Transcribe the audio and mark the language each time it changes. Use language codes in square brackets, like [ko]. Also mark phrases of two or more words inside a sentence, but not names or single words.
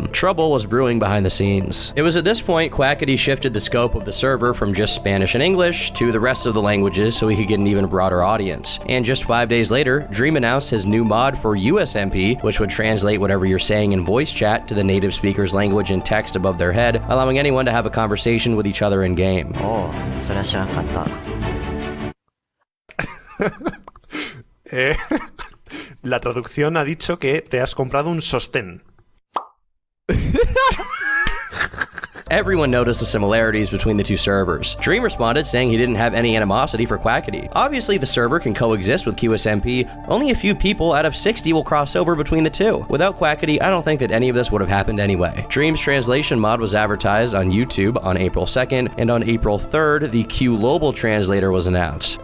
[en] Trouble was brewing behind the scenes. It was at this point Quackity shifted the scope of the server from just Spanish and English to the rest of the languages so he could get an even broader audience. And just 5 days later, Dream announced his new mod for USMP, which would translate whatever you're saying in voice chat to the native speaker's language and text above their head, allowing anyone to have a conversation with each other in game. [ja] Oh, それは知らなかった。 [es] La traducción ha dicho que te has comprado un sostén. [en] Everyone noticed the similarities between the two servers. Dream responded saying he didn't have any animosity for Quackity. Obviously, the server can coexist with QSMP. Only a few people out of 60 will cross over between the two. Without Quackity, I don't think that any of this would have happened anyway. Dream's translation mod was advertised on YouTube on April 2nd, and on April 3rd, the QLobal translator was announced.